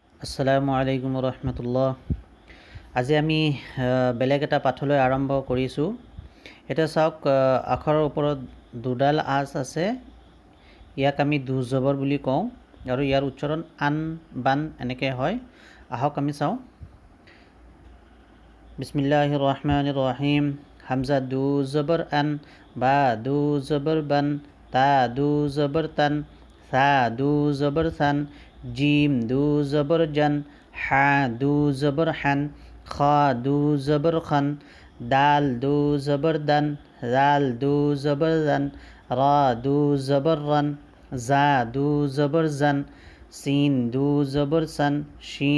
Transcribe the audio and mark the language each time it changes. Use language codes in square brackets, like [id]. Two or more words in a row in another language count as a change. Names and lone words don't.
[ar] السلام عليكم رحمة الله. [as] আজি আমি বেলেগ এটা পাঠলৈ আৰম্ভ কৰিছোঁ। এতিয়া চাওক, আখৰৰ ওপৰত দুডাল আঁচ আছে। ইয়াক আমি দুজবৰ বুলি কওঁ আৰু ইয়াৰ উচ্চাৰণ আন বান এনেকৈ হয়। আহক আমি চাওঁ। [ar] بسم الله الرحمن الرحيم. [as] হামজা দু জবৰ আন, বা দু জবৰ বান, তা দু জবৰ তান, সা দু জবৰ সান, জিম দু জবর জান, হা দু জবর হান, খ দু জবর খান, দাল দু জবর দান, জাল দু জবর জান, রা দু জবর রান, জা দু জবর জান, সিন দু জবর সান, শিন